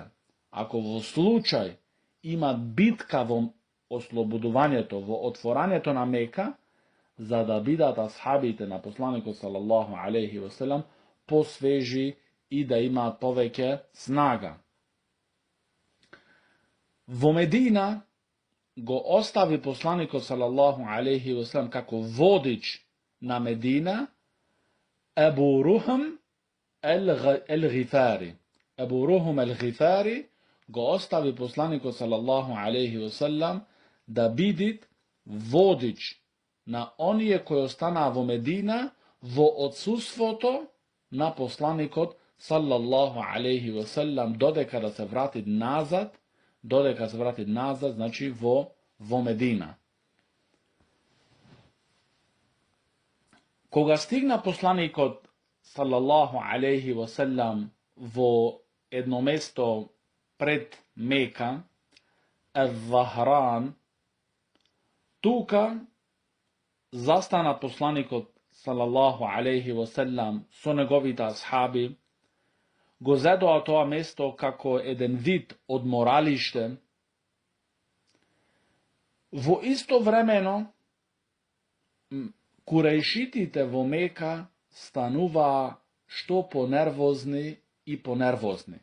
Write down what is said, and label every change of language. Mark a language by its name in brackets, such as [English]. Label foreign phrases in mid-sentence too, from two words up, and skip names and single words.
[Macedonian] Ако во случај имат битка во ослободувањето, во отворањето на Мека, за да бидат асхабите на посланикот [Arabic] صلى الله عليه وسلم [Macedonian] посвежи и да имаат повеќе снага. Во Медина го остави посланикот [Arabic] صلى الله عليه وسلم [Macedonian] како водич на Медина Ебу Рухм el-Гифари. Ебу Рухм el-Гифари го остави посланикот [Arabic] صلى الله عليه وسلم [Macedonian] да бидит водич на оние кои останаа во Медина во отсуството на посланикот [Arabic] صلى الله عليه وسلم [Macedonian] додека да се врати назад, значи во Медина. Кога стигна посланикот [Arabic] صلى الله عليه وسلم [Macedonian] во едно место пред Мека, Ев-Вахран, тука застана посланикот [Arabic] صلى الله عليه وسلم [Macedonian] со неговите асхаби, го зедоа тоа место како еден вид одморалиште. Во исто времено, курејшитите во Мека стануваа што понервозни и понервозни.